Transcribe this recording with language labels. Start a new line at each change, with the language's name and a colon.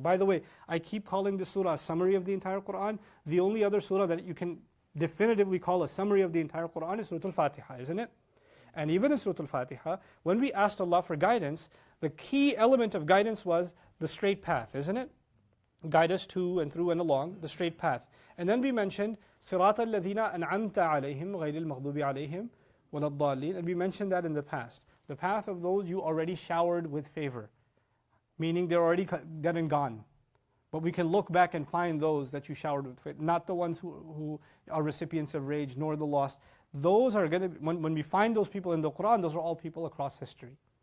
English: By the way, I keep calling this surah a summary of the entire Quran. The only other surah that you can definitively call a summary of the entire Quran is Surah Al Fatiha, isn't it? And even in Surah Al Fatiha, when we asked Allah for guidance, the key element of guidance was the straight path, isn't it? Guide us to and through and along the straight path. And then we mentioned
Arabic: صِرَاطَ الَّذِينَ أَنْعَمْتَ عَلَيْهِمْ غَيْرِ الْمَغْضُوبِ عَلَيْهِمْ وَلَا الضَّالِّينَ.
English: And we mentioned that in the past. The path of those you already showered with favor, meaning they're already dead and gone. But we can look back and find those that you showered with favor, not the ones who are recipients of rage, nor the lost. Those are going to, when we find those people in the Quran, those are all people across history.